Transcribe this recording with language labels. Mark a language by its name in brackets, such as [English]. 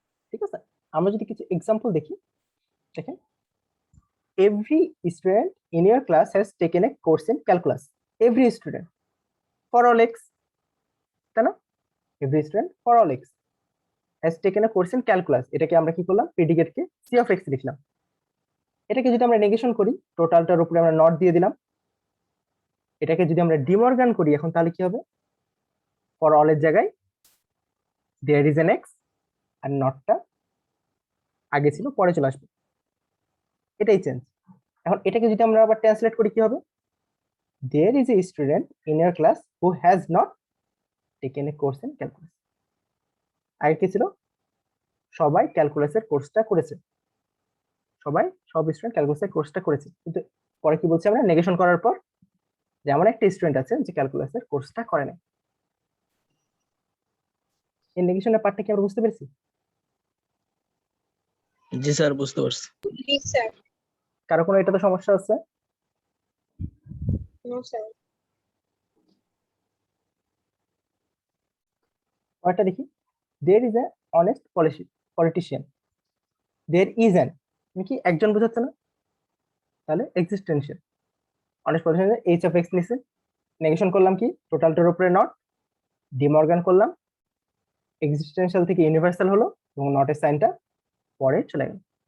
[Bangla] ঠিক আছে, আমরা যদি কিছু এক্সাম্পল দেখি, দেখেন [English] every student in your class has taken a course in calculus. Every student for all x, [Bangla] তাই না? [English] Every student for all x has taken a course in calculus. [Bangla] এটাকে আমরা কি করলাম, predicate K c of x লিখলাম। এটাকে যদি আমরা নেগেশন করি, টোটালটার উপরে আমরা নট দিয়ে দিলাম। এটাকে যদি আমরা ডিমর্গান করি এখন, তাহলে কি হবে, ফর অল এর জায়গায় [English] there is an x, [Bangla] আর নটটা আগে ছিল পরে চলে আসবে, এটাই চেঞ্জ। এখন এটাকে যদি আমরা আবার ট্রান্সলেট করি কি হবে, [English] there is a student in your class who has not taken a course in calculus. [Bangla] আগে কি ছিল, সবাই ক্যালকুলাসের কোর্সটা করেছে, সব স্টুডেন্ট ক্যালকুলাসের কোর্সটা করেছে, কিন্তু পরে কি বলছি আমরা, নেগেশন করার পর যে এমন একটা স্টুডেন্ট আছে যে ক্যালকুলাসের কোর্সটা করে নাই। এই নেগেশনের পার্টটা কি আমরা বুঝতে পেরেছি? জি স্যার, বুঝতে পারছি। জি স্যার। কারো কোনো এটাতে সমস্যা আছে? [English] No sir. [Bangla] পরেরটা দেখি, [English] there is a honest politician. [Bangla] there is an, কি একজন বোঝাচ্ছে না, তাহলে existential. Honest politician H of x নিছে, নেগেশন করলাম কি, টোটালটার উপরে নট, ডিমর্গান করলাম, এক্সিস্টেন্সিয়াল থেকে ইউনিভার্সাল হলো, এবং নটের সাইনটা পরে চলে গেল।